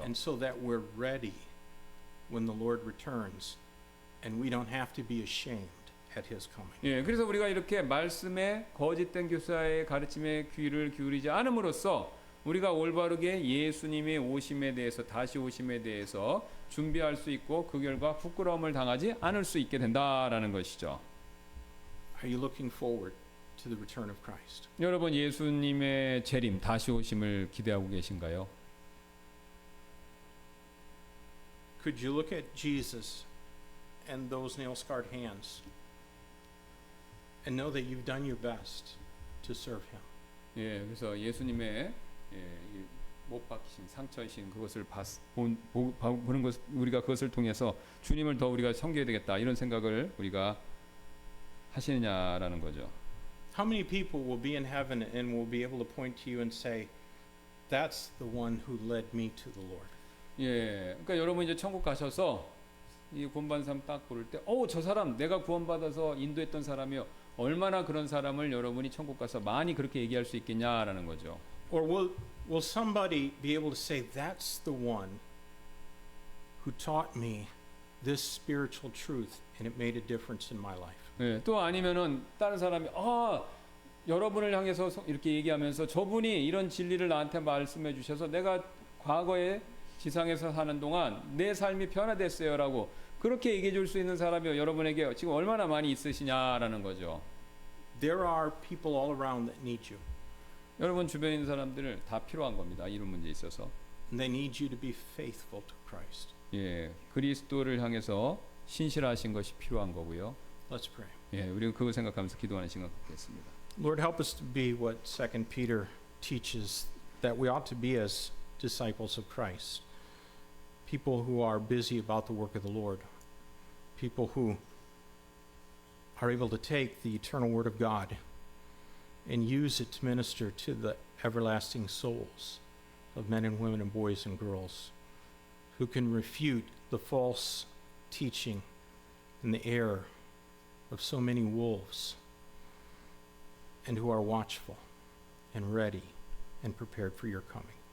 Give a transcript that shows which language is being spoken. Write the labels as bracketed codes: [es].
[en] And so that we're ready when the Lord returns, and we don't have to be ashamed at His coming. [ko] 예, 그래서 우리가 이렇게 말씀에 거짓된 교사의 가르침에 귀를 기울이지 않음으로써 우리가 올바르게 예수님의 오심에 대해서 다시 오심에 대해서 준비할 수 있고 그 결과 부끄러움을 당하지 않을 수 있게 된다라는 것이죠. [en] Are you looking forward to the return of Christ? [ko] 여러분 예수님의 재림 다시 오심을 기대하고 계신가요? [en] Could you look at Jesus and those nail-scarred hands and know that you've done your best to serve Him? [ko] 예, 그래서 예수님의 못 박히신 상처이신 그것을 보는 것 우리가 그것을 통해서 주님을 더 우리가 섬겨야 되겠다 이런 생각을 우리가 하시느냐라는 거죠. [en] How many people will be in heaven and will be able to point to you and say, "That's the one who led me to the Lord"? [ko] 예, 그러니까 여러분 이제 천국 가셔서 이 구원받은 사람 딱 고를 때, 저 사람 내가 구원받아서 인도했던 사람이요. 얼마나 그런 사람을 여러분이 천국 가서 많이 그렇게 얘기할 수 있겠냐라는 거죠. [en] Or will somebody be able to say, "That's the one who taught me this spiritual truth and it made a difference in my life"? [ko] 예, 또 아니면은 다른 사람이 여러분을 향해서 이렇게 얘기하면서 저분이 이런 진리를 나한테 말씀해 주셔서 내가 과거에 지상에서 사는 동안 내 삶이 변화됐어요라고 그렇게 얘기해 줄 수 있는 사람이 여러분에게 지금 얼마나 많이 있으시냐라는 거죠. [en] There are people all around that need you. [ko] 여러분 주변에 있는 사람들을 다 필요한 겁니다. 이런 문제에 있어서. [en] And they need you to be faithful to Christ. [ko] 예, 그리스도를 향해서 신실하신 것이 필요한 거고요. [en] Let's pray. [ko] 예, 우리는 그거 생각하면서 기도하는 시간 갖겠습니다. [en] Lord, help us to be what 2 Peter teaches that we ought to be as disciples of Christ. People who are busy about the work of the Lord. People who are able to take the eternal Word of God and use it to minister to the everlasting souls of men and women and boys and girls, who can refute the false teaching and the error of so many wolves, and who are watchful and ready and prepared for your coming.